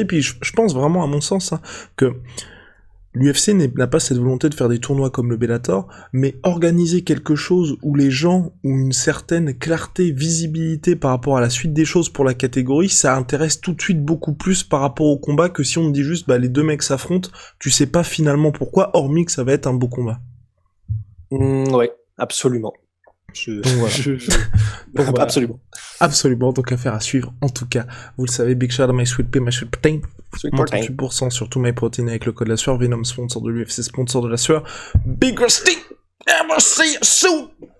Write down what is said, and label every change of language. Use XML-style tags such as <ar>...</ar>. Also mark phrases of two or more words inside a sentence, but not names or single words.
<fr>Puis je pense vraiment, à mon sens, hein, que l'UFC n'a pas cette volonté de faire des tournois comme le Bellator, mais organiser quelque chose où les gens ont une certaine clarté, visibilité par rapport à la suite des choses pour la catégorie, ça intéresse tout de suite beaucoup plus par rapport au combat que si on te dit juste, bah les 2 mecs s'affrontent, tu sais pas finalement pourquoi, hormis que ça va être un beau combat. Ouais, absolument. Donc voilà. Absolument. Absolument, donc affaire à suivre. En tout cas, vous le savez,</fr> <en>big shout out my sweet pea, my sweet protein.</en> <fr>Moins 38% sur tout my protein avec le code la sueur. Venom, sponsor de l'UFC, sponsor de la sueur.</fr> <en>Big Rusty, ever see you soon.</en>